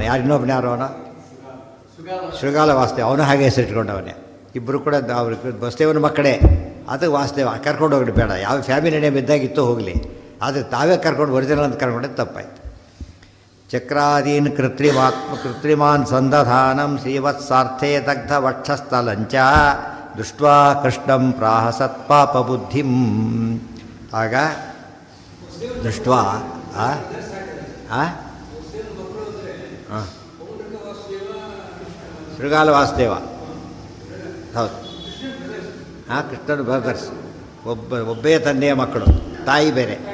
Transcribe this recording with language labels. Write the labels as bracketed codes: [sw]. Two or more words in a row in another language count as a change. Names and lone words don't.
[kn] ಇನ್ನೊಬ್ಬನ ಯಾರು ಅವನು? ಶೃಗಾಲ ವಾಸುದೇವ. ಅವನು ಹಾಗೆ ಹೆಸರಿಟ್ಕೊಂಡವನೇ. ಇಬ್ಬರು ಕೂಡ ಅವ್ರಿಗೆ ವಾಸುದೇವನ ಮಕ್ಕಳೇ. ಅದು ವಾಸುದೇವ ಕರ್ಕೊಂಡು ಹೋಗ್ಲಿ ಬೇಡ, ಯಾವ [en] family name [kn] ಇದ್ದಾಗಿತ್ತು ಹೋಗಲಿ, ಆದರೆ ತಾವೇ ಕರ್ಕೊಂಡು ಒರಿಜಿನಲ್ ಅಂತ ಕರ್ಕೊಂಡೆ ತಪ್ಪಾಯಿತು. [sa] ಚಕ್ರಾದೀನ್ ಕೃತ್ರಿಮಾನ್ ಸಂದಧಾನಂ ಶ್ರೀವತ್ಸಾರ್ಥೇ ದಗ್ಧ ವಕ್ಷಸ್ಥಲಂಚ ದೃಷ್ಟ್ವಾ ಕೃಷ್ಣಂ ಪ್ರಾಹ ಸತ್ಪಾಪ ಬುದ್ಧಿಂ. [kn] ಆಗ ದೃಷ್ಟ್ವಾ ಶೃಗಾಲ ವಾಸುದೇವ, ಹೌದು. ಕೃಷ್ಣನು ಬ್ರದರ್ಸ್, ಒಬ್ಬೇ ತಂದೆಯ ಮಕ್ಕಳು, ತಾಯಿ ಬೇರೆ.